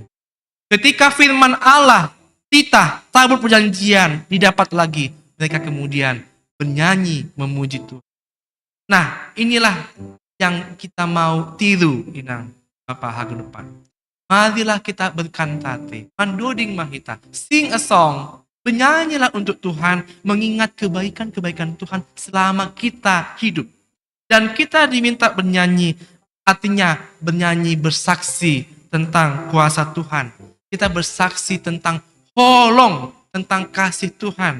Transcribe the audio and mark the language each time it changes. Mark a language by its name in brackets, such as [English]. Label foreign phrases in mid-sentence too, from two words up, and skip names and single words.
[Indonesian] Ketika firman Allah, titah, tabut perjanjian didapat lagi, mereka kemudian bernyanyi memuji Tuhan. Nah, inilah yang kita mau tiru, Inang, Bapak Hagun depan. Marilah kita berkantate, [Batak Simalungun] mandoding mahita, [English] sing a song, [Indonesian] bernyanyilah untuk Tuhan, mengingat kebaikan-kebaikan Tuhan selama kita hidup. Dan kita diminta bernyanyi, artinya bernyanyi bersaksi tentang kuasa Tuhan. Kita bersaksi tentang holong, tentang kasih Tuhan.